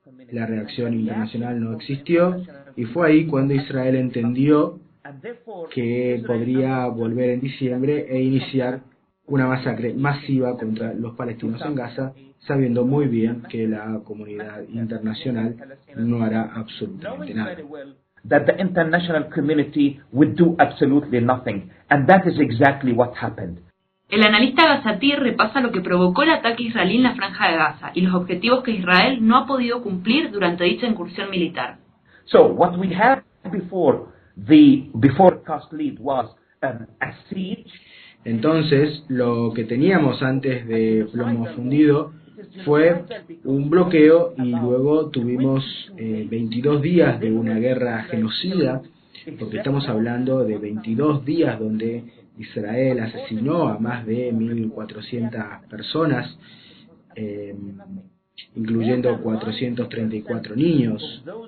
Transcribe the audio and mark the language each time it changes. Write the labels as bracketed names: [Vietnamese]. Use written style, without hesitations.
[Spanish] La reacción internacional no existió, y fue ahí cuando Israel entendió que podría volver en diciembre e iniciar una masacre masiva contra los palestinos en Gaza, sabiendo muy bien que la comunidad internacional no hará absolutamente nada. [English] That the international community would do absolutely nothing, and that is exactly what happened. [Spanish] El analista Gazatir repasa lo que provocó el ataque israelí en la Franja de Gaza y los objetivos que Israel no ha podido cumplir durante dicha incursión militar. [English] So what we had before the forecast lead was a siege. [Spanish] Entonces, lo que teníamos antes de plomo fundido fue un bloqueo y luego tuvimos 22 días de una guerra genocida, porque estamos hablando de 22 días donde Israel asesinó a más de 1.400 personas, incluyendo 434 niños.